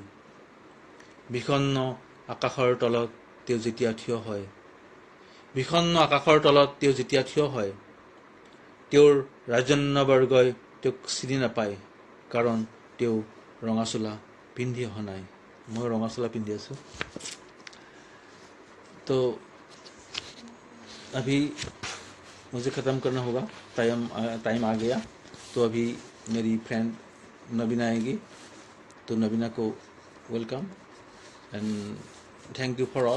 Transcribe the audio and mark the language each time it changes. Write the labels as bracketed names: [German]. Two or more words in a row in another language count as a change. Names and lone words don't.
[Assamese] বিষণ্ণ আকাশৰ তলত তেওঁ যেতিয়া থিয় হয়, বিষণ্ণ আকাশৰ তলত তেওঁ যেতিয়া থিয় হয়, তেওঁৰ ৰাজন্যবৰ্গই তেওঁক চিনি নাপায়, কাৰণ তেওঁ ৰঙাচোলা পিন্ধি অহা নাই। মই ৰঙাচোলা পিন্ধি আছোঁ। [Hindi] तो अभी मुझे ख़त्म करना होगा, टाइम आ गया। तो अभी मेरी फ्रेंड नबीना आएगी, तो नबीना को [English] welcome and thank you for all.